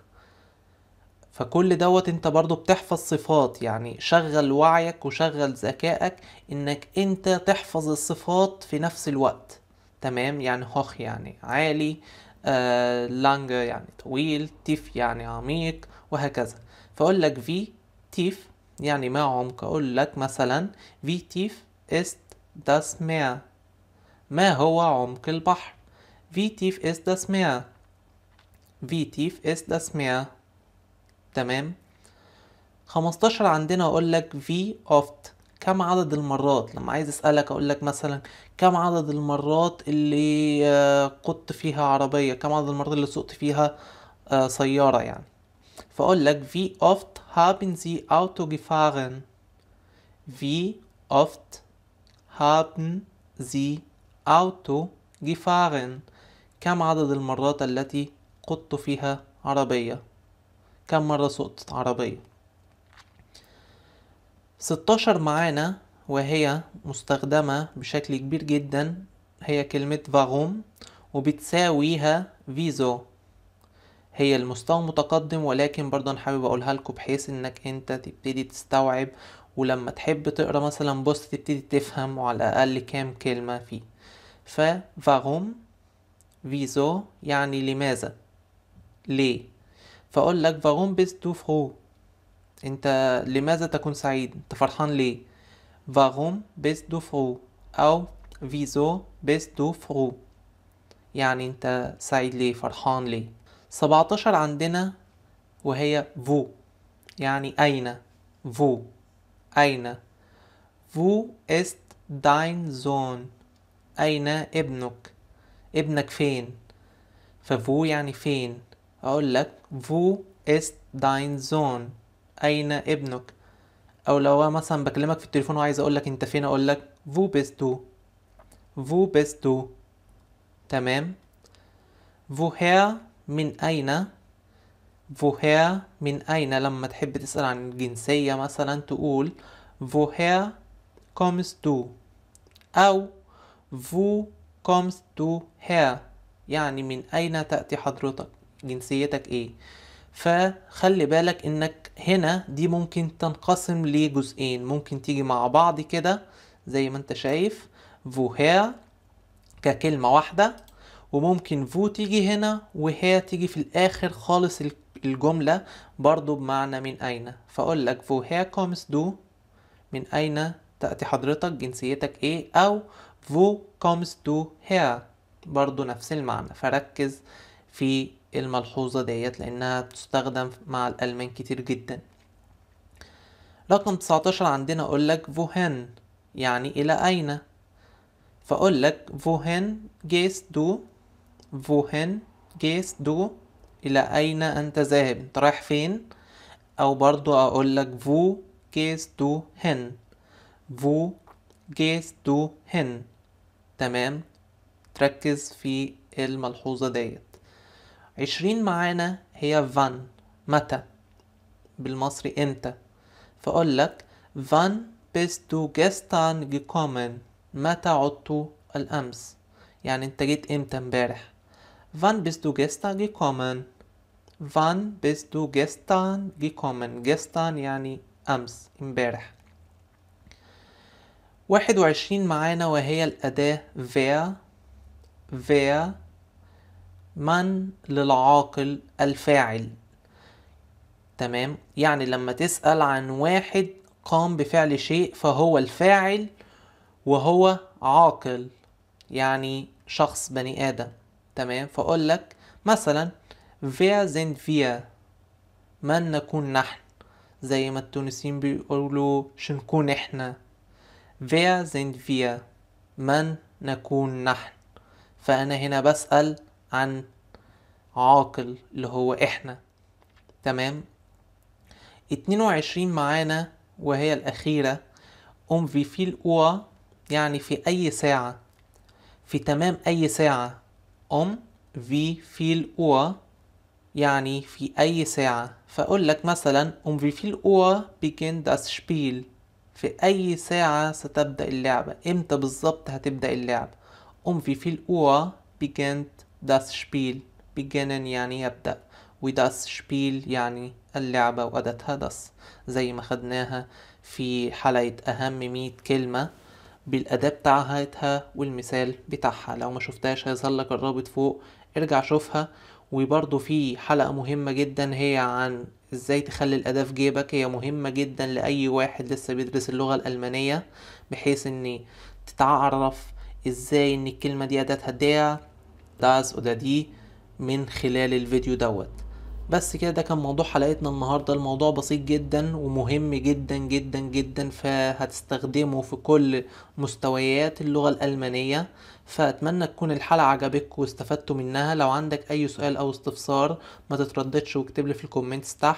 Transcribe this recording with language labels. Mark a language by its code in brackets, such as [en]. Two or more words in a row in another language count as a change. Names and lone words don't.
[ar] فكل دوت انت برضو بتحفظ صفات، يعني شغل وعيك وشغل ذكائك انك انت تحفظ الصفات في نفس الوقت، تمام. يعني هوخ يعني عالي، لانج يعني طويل، تيف يعني عميق، وهكذا. فأقول لك [de] wie tief [ar] يعني ما عمق. أقول لك مثلا [de] wie tief ist das Meer؟ [ar] ما هو عمق البحر؟ [de] Wie tief ist das Meer؟ Wie tief ist das Meer؟ تمام. [ar] 15 عندنا أقول لك [de] wie oft؟ [ar] كم عدد المرات. لما عايز أسألك أقول لك مثلا كم عدد المرات اللي قدت فيها عربية، كم عدد المرات اللي سقت فيها سيارة يعني. فأقول لك [de] wie oft haben Sie Auto gefahren؟ Wie oft haben Sie Auto gefahren؟ [ar] كم عدد المرات التي قدت فيها عربية، كم مرة سقطت عربية. 16 معانا وهي مستخدمة بشكل كبير جدا، هي كلمة varum وبتساويها فيزو. هي المستوى متقدم، ولكن برضه انا حابب اقولها لكم بحيث انك انت تبتدي تستوعب، ولما تحب تقرا مثلا بوست تبتدي تفهم وعلى الاقل كام كلمة فيه. فvarum فيزو يعني لماذا، ليه. فاقول لك [de] warum bist du froh؟ [ar] انت لماذا تكون سعيد، انت فرحان ليه. [de] warum bist du froh او wieso bist du froh؟ [ar] يعني انت سعيد ليه، فرحان ليه. 17 عندنا وهي wo يعني اين. [de] wo اين. wo ist dein Sohn؟ [ar] اين ابنك، ابنك فين. فwo يعني فين. اقول لك [de] wo ist dein Sohn؟ [ar] اين ابنك. او لو مثلا بكلمك في التليفون وعايز اقول لك انت فين، اقول لك [de] wo bist du؟ wo bist du؟ تمام. [ar] woher من اين. woher من اين لما تحب تسأل عن الجنسية مثلا تقول [de] woher kommst du؟ او wo kommst du her؟ [ar] يعني من اين تأتي حضرتك، جنسيتك ايه. فخلي بالك انك هنا دي ممكن تنقسم لجزئين، ممكن تيجي مع بعض كده زي ما انت شايف woher ككلمة واحدة، وممكن فو تيجي هنا وهي تيجي في الآخر خالص الجملة برضو بمعنى من أين. فأقول لك [de] woher kommst du، [ar] من أين تأتي حضرتك، جنسيتك إيه، أو [de] wo kommst du her [ar] برضو نفس المعنى. فركز في الملحوظة ديت لأنها بتستخدم مع الألمان كتير جدا. رقم 19 عندنا أقول لك wohin يعني إلى أين. فأقول لك [de] wohin gehst du، wohin gehst du [ar] إلى أين أنت ذاهب، أنت رايح فين. أو برضو أقول لك [de] wo gehst du hin، wo gehst du hin. [ar] تمام، تركز في الملحوظة ديت. 20 معانا هي wann متى، بالمصري امتى. فأقول لك [de] wann bist du gestern gekommen، [ar] متى عدت الأمس، يعني انت جيت امتى امبارح. [de] wann bist du gestern gekommen، wann bist du gestern gekommen، gestern [ar] يعني أمس امبارح. 21 معانا وهي الأداة wer، wer من للعاقل الفاعل. تمام، يعني لما تسأل عن واحد قام بفعل شيء فهو الفاعل وهو عاقل، يعني شخص بني آدم. تمام، فأقول لك مثلا [de] wer sind wir، [ar] من نكون نحن، زي ما التونسيين بيقولوا شنكون احنا. [de] wer sind wir [ar] من نكون نحن، فأنا هنا بسأل عن عاقل اللي هو احنا. تمام. 22 معانا وهي الأخيرة [de] wie viel Uhr [ar] يعني في أي ساعة، في تمام أي ساعة. [de] wie viel Uhr [ar] يعني في أي ساعة. فأقول لك مثلا [de] wie viel Uhr beginnt das Spiel، [ar] في أي ساعة ستبدأ اللعبة، إمتى بالظبط هتبدأ اللعبة. [de] wie viel Uhr beginnt das Spiel، beginnen [ar] يعني يبدأ، و [de] das Spiel [ar] يعني اللعبة وأداتها das، زي ما خدناها في حلقة أهم 100 كلمة بالأداة بتاعتها والمثال بتاعها. لو ما شفتهاش هيظهر لك الرابط فوق، ارجع شوفها. وبرضو في حلقة مهمة جدا هي عن ازاي تخلي الأداة في جيبك، هي مهمة جدا لأي واحد لسه بيدرس اللغة الألمانية، بحيث ان تتعرف ازاي ان الكلمة دي أداتها [de] der das oder die [ar] من خلال الفيديو دوت. بس كده، ده كان موضوع حلقتنا النهاردة. الموضوع بسيط جدا ومهم جدا جدا جدا، فهتستخدمه في كل مستويات اللغة الألمانية. فأتمنى تكون الحلقة عجبتكم واستفدتوا منها. لو عندك أي سؤال أو استفسار ما تترددش واكتب لي في الكومنتس تحت.